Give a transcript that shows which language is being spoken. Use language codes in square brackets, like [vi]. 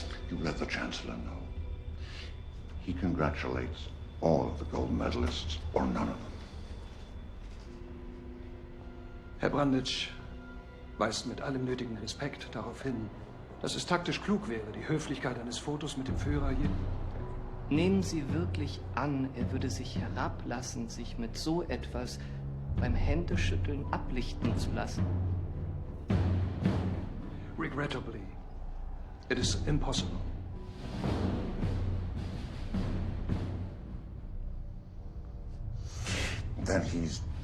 [en] You let the Chancellor know. He congratulates all of the gold medalists or none of them. [de] Herr Branditsch weist mit allem nötigen Respekt darauf hin, dass es taktisch klug wäre, die Höflichkeit eines Fotos mit dem Führer hier. Nehmen Sie wirklich an, er würde sich herablassen, sich mit so etwas beim Händeschütteln ablichten zu lassen? [en] Regrettably, it is impossible. Then he's...